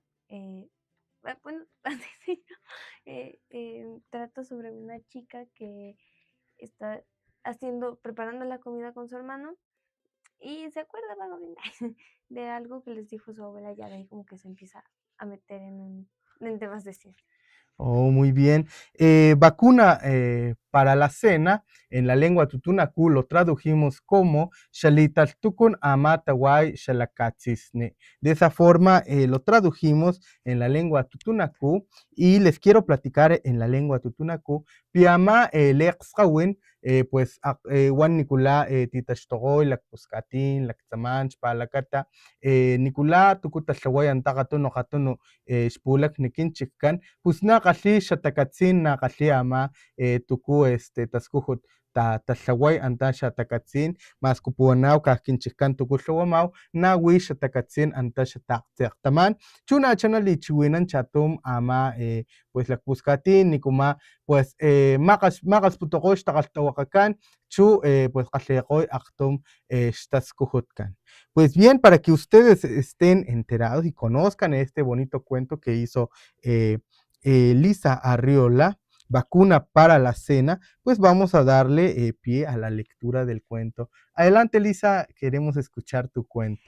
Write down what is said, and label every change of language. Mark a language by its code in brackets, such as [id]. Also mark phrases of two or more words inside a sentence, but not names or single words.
[es] Bueno, trata sobre una chica que está preparando la comida con su hermano y se acuerda vagamente de algo que les dijo su abuela, ya de ahí como que se empieza a meter en temas de ciencia. Oh, muy bien. Vacuna para la cena. En la lengua tutunacú lo tradujimos como [top] Shalitaltukun amatawai shalakatzisne. [es] De esa forma lo tradujimos en la lengua tutunacú, y les quiero platicar en la lengua tutunacú. [top] Piama lexqawin, pues wan nikula titashtogoy lakpuskatin laktzamanch palakata nikula tukutalhaway antaqatunu qatunu xpulak nikinchikkan pues naqalli xatakatzin naqalli ama tuku taskujut talhaway anta xatakatzin mas kupuanaw kajkinchikkan tuku tlawamaw nawi xatakatzin anta xataqtzeqtaman chu nachana lichiwinan chatum ama pues lakpuskatin nikuma pues maqasputoqoy xtaqalhtawaqakan chu pues qalheqoy aqtum xtaskujutkan. [es] Pues bien, para que ustedes estén enterados y conozcan este bonito cuento que hizo Lisa Arriola, Vacuna para la Cena, pues vamos a darle pie a la lectura del cuento. Adelante, Lisa, queremos escuchar tu cuento.